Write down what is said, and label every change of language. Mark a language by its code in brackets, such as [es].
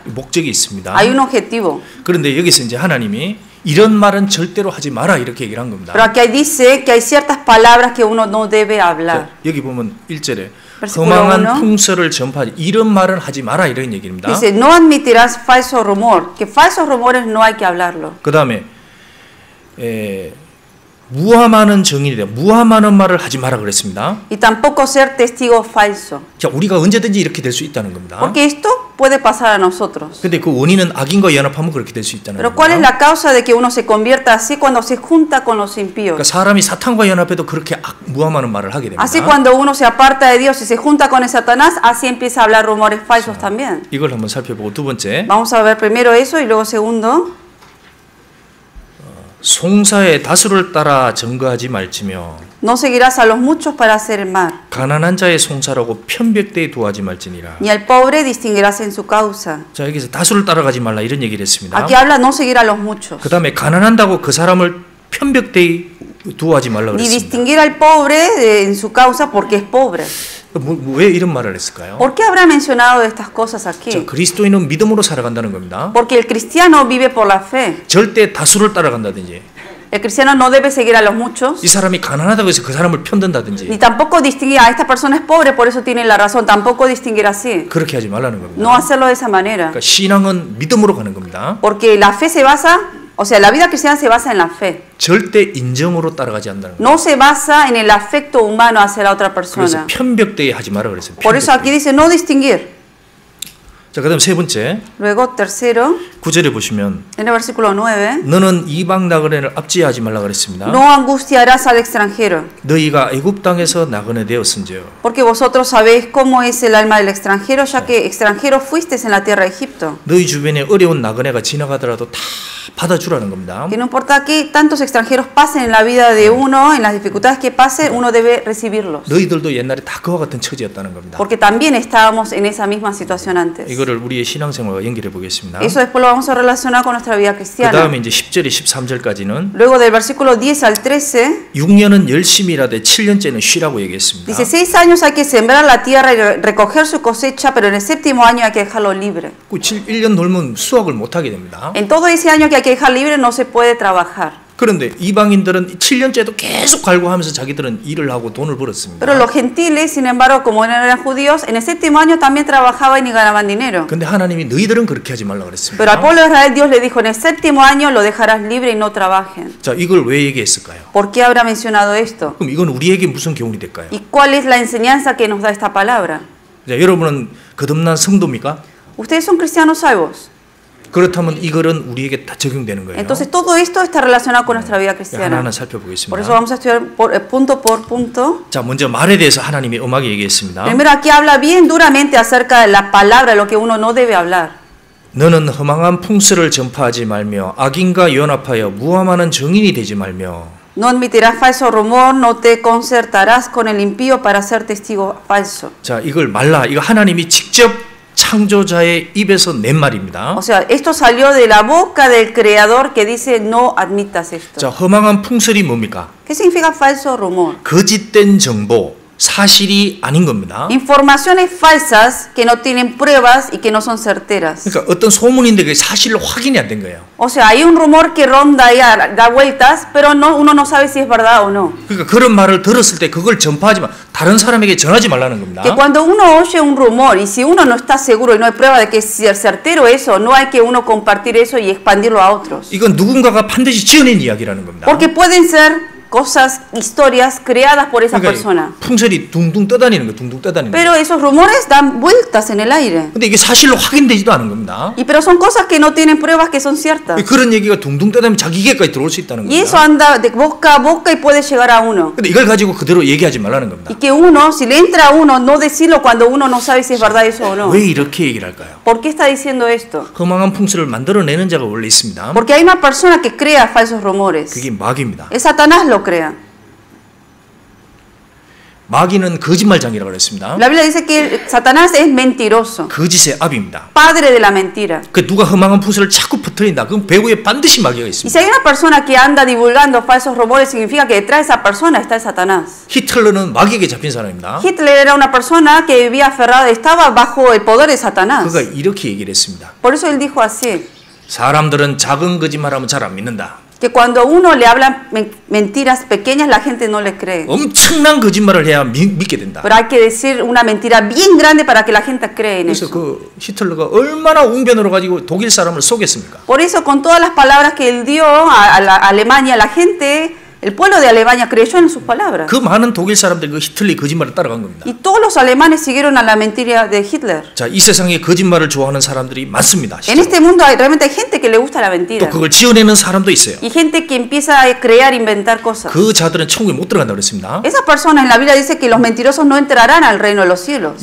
[ko] 목적이 있습니다. [es] Hay un objetivo. [ko] 그런데 여기서 이제 하나님이 이런 말은 절대로 하지 마라 이렇게 얘기를 한 겁니다. [es] Pero aquí dice que hay ciertas palabras que uno no debe hablar. [ko] 자, 여기 보면 1절에 [es] Versículo [ko] 허망한 [es] 1. [ko] 풍설을 전파하지 이런 말은 하지 마라 이런 얘기입니다. [es] Dice, no admitirás falso rumor, que falsos rumores no hay que hablarlo. [ko] 그 다음에 무함하는 증인이 돼. 무함하는 말을 하지 마라 그랬습니다. [es] Y tampoco ser testigo falso. [ko] 자, 우리가 언제든지 이렇게 될 수 있다는 겁니다. [es] Porque esto puede pasar a nosotros. [ko] 근데 그 원인은 악인과 연합하면 그렇게 될 수 있다는 [es] Pero [ko] 겁니다. [es] ¿cuál es la causa de que uno se convierta así cuando se junta con los impíos? [ko] 그러니까 사람이 사탄과 연합해도 그렇게 무함하는 말을 하게 됩니다. [es] Así cuando uno se aparta de Dios y se junta con el Satanás, así empieza a hablar rumores falsos también. [ko] 이걸 한번 살펴보고 두 번째, [es] Vamos a ver primero eso y luego segundo. [ko] 송사의 다수를 따라 증거하지 말지며 [es] No seguirás a los muchos para hacer el mal, [ko] 가난한 자의 송사라고 편백되이 도하지 말지니라. [es] ni al pobre distinguirás en su causa. [ko] 자, 여기서 다수를 따라가지 말라 이런 얘기를 했습니다. [es] Aquí habla no seguir a los muchos, [ko] 그 다음에 가난한다고 그 사람을 편백되이 두하지 말라 [es] ni [ko] 그랬습니다. [es] distinguir al pobre en su causa porque es pobre. [ko] 왜 이런 말을 했을까요? [es] ¿Por qué habrá mencionado estas cosas aquí? [ko] 자, 그리스도인은 믿음으로 살아간다는 겁니다. [es] Porque el cristiano vive por la fe. [ko] 절대 다수를 따라간다든지 [es] El cristiano no debe seguir a los muchos, [ko] 이 사람이 가난하다고 해서 그 사람을 [es] ni [ko] 편든다든지 [es] tampoco distinguir a esta persona es pobre, por eso tiene la razón. Tampoco distinguir así. [ko] 그렇게 하지 말라는 겁니다. [es] No hacerlo de esa manera. [ko] 그러니까 신앙은 믿음으로 가는 겁니다. [es] Porque la fe se basa, o sea, la vida cristiana se basa en la fe. [ko] 절대 인정으로 따라가지 않는다는 겁니다. [es] No se basa en el afecto humano hacia la otra [ko] 그래서 [es] persona. [ko] 편백되이 하지 마라 그랬어요. [es] Por eso aquí dice no distinguir. [ko] 자, 그다음 세 번째 [es] Luego, tercero, [ko] 9절에 보시면 [es] en el versículo 9, [ko] 너는 이방 나그네를 압제하지 말라 그랬습니다. [es] no angustiarás al extranjero, [ko] 너희가 애굽 땅에서 나그네 되었은지요. [es] porque vosotros sabéis cómo es el alma del extranjero, ya que extranjeros fuisteis en la tierra de Egipto. [ko] 너희 주변에 어려운 나그네가 지나가더라도 다 받아주라는 겁니다. [es] Que no importa que tantos extranjeros pasen en la vida de uno, en las dificultades que pasen, uno debe recibirlos. [ko] 너희들도 옛날에 다 그와 같은 처지였다는 겁니다. [es] Porque también estábamos en esa misma situación antes. [ko] 이거를 우리의 신앙생활과 연결해 보겠습니다. [es] Eso después lo vamos a relacionar con nuestra vida [ko] 그 [es] cristiana. [ko] 다음에 이제 10절에 13절까지는 [es] Luego del versículo 10 al 13, [ko] 6년은 열심히 일하되 7년째는 쉬라고 얘기했습니다. [es] dice 6 años hay que sembrar la tierra y recoger su cosecha, pero en el séptimo año hay que dejarlo libre. [ko] 1년 놀면 수확을 못하게 됩니다. [es] En todo ese año que hay que dejar libre no se puede trabajar. [ko] 그런데 이방인들은 7년째도 계속 갈구하면서 자기들은 일을 하고 돈을 벌었습니다. [es] Pero los gentiles, sin embargo, como no eran judíos, en el séptimo año también trabajaban y ganaban dinero. [ko] 근데 하나님이 너희들은 그렇게 하지 말라 그랬습니다. [es] Pero al pueblo de Israel Dios le dijo, en el séptimo año lo dejarás libre y no trabajen. [ko] 자, 이걸 왜 얘기했을까요? [es] ¿Por qué habrá mencionado esto? [ko] 그럼 이건 우리에게 무슨 교훈이 될까요? [es] ¿Y cuál es la enseñanza que nos da esta palabra? [ko] 자, 여러분은 거듭난 성도입니까? [es] Ustedes son cristianos salvos. [ko] 그렇다면 이거는 우리에게 다 적용되는 거예요. [es] Entonces todo esto está relacionado con nuestra vida cristiana. [ko] 하나하나 [es] Por eso [ko] 살펴보겠습니다. [es] vamos a estudiar punto por punto. [ko] 자, 먼저 말에 대해서 하나님이 엄하게 얘기했습니다. [es] Primero aquí habla bien duramente acerca de la palabra, lo que uno no debe hablar. [ko] 너는 허망한 풍설을 전파하지 말며 악인과 연합하여 무함하는 증인이 되지 말며 [es] No admitirás falso rumor, no te concertarás con el impío para ser testigo falso. [ko] 자, 이걸 말라. 이거 하나님이 직접 창조자의 입에서 낸 말입니다. [es] O sea, esto salió de la boca del creador que dice no admitas esto. [ko] 자, 허망한 풍설이 뭡니까? [es] ¿Qué significa falso rumor? [ko] 거짓된 정보, 사실이 아닌 겁니다. [es] Informaciones falsas que no tienen pruebas y que no son certeras. [ko] 그러니까 어떤 소문인데 그 사실로 확인이 안 된 거예요. [es] O sea, hay un rumor que ronda y da vueltas, pero uno no sabe si es verdad o no. [ko] 그러니까 그런 말을 들었을 때 그걸 전파하지만 다른 사람에게 전하지 말라는 겁니다. [es] Que cuando uno oye un rumor y si uno no está seguro y no hay prueba de que es certero eso, no hay que uno compartir eso y expandirlo a otros. [ko] 이건 누군가가 반드시 지어낸 이야기라는 겁니다. [es] Porque pueden ser cosas, historias creadas por esa persona. [ko] 풍설이 둥둥 떠다니는 거, 둥둥 떠다니는 거. [es] Pero esos rumores dan vueltas en el aire. [ko] 근데 이게 사실로 확인되지도 않은 겁니다. [es] Y pero son cosas que no tienen pruebas que son ciertas. [ko] 그런 얘기가 둥둥 떠다니면 자기 귀에까지 들어올 수 있다는 겁니다. [es] eso anda de boca a boca y puede llegar a uno. [ko] 근데 이걸 가지고 그대로 얘기하지 말라는 겁니다. [es] Y que uno, si le entra a uno, no decirlo cuando uno no sabe si es verdad eso o no. [ko] 왜 이렇게 얘기를 할까요? [es] ¿Por qué está diciendo esto? [ko] 허망한 풍설을 만들어내는 자가 원래 있습니다. [es] Porque hay una persona que crea falsos rumores. [ko] 그게 마귀입니다. [es] Es Satanás lo crea. [ko] 마귀는 거짓말장이라고 그랬습니다. [es] La Biblia dice que Satanás es mentiroso. [ko] 거짓의 아비입니다. [es] Padre de la mentira. [ko] 그 누가 허망한 풍설을 자꾸 퍼뜨린다. 그럼 배후에 반드시 마귀가 [es] Y [ko] 있습니다. [es] si hay una persona que anda divulgando falsos rumores, significa que detrás de esa persona está Satanás. [ko] 히틀러는 마귀에게 잡힌 사람입니다. [es] Hitler era una persona que vivía aferrada, estaba bajo el poder de Satanás. [ko] 그가 이렇게 얘기를 했습니다. [es] Por eso él dijo así. [ko] 사람들은 작은 거짓말하면 잘 안 믿는다. [es] Que cuando uno le habla mentiras pequeñas, la gente no le cree. [ko] 엄청난 거짓말을 해야 믿게 된다. [es] Pero hay que decir una mentira bien grande para que la gente cree en [ko] 그래서 [es] eso. [ko] 그 히틀러가 얼마나 웅변으로 가지고 독일 사람을 속였습니까? [es] Por eso, con todas las palabras que él dio a Alemania, la gente, el pueblo de Alemania creyó en sus palabras. [ko] 그 많은 독일 사람들이 그 히틀러의 거짓말을 따라간 겁니다. [es] Y todos los alemanes siguieron a la mentira de Hitler. [ko] 자, 이 세상에 거짓말을 좋아하는 사람들이 많습니다. [es] En este mundo realmente hay gente que le gusta la mentira. [ko] 또 그걸 지어내는 사람도 있어요. [es] Y gente que empieza a crear, inventar cosas. [ko] 그 자들은 천국에 못 들어간다고 그랬습니다. [es] Esas personas, en la Biblia dice que los mentirosos no entrarán al reino de los cielos.